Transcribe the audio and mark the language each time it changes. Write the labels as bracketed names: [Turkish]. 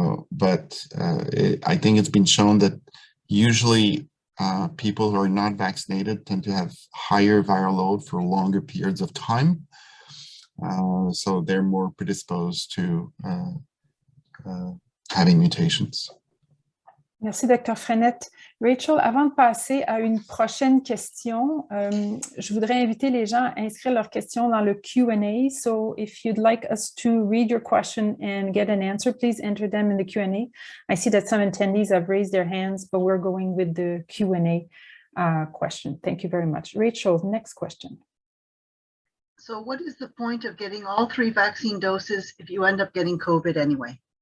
[English] But I think it's been shown that usually people who are not vaccinated tend to have higher viral load for longer periods of time. So they're more predisposed to having mutations. [French] Merci, Dr. Frenette. Rachel, avant de passer à une prochaine question, je voudrais inviter les gens à inscrire leurs questions dans le Q&A. [English] So if you'd like us to read your question and get an answer, please enter them in the Q&A. I see that some attendees have raised their hands, but we're going with the Q&A question. Thank you very much. Rachel, next question. So what is the point of getting all 3 vaccine doses if you end up getting COVID anyway?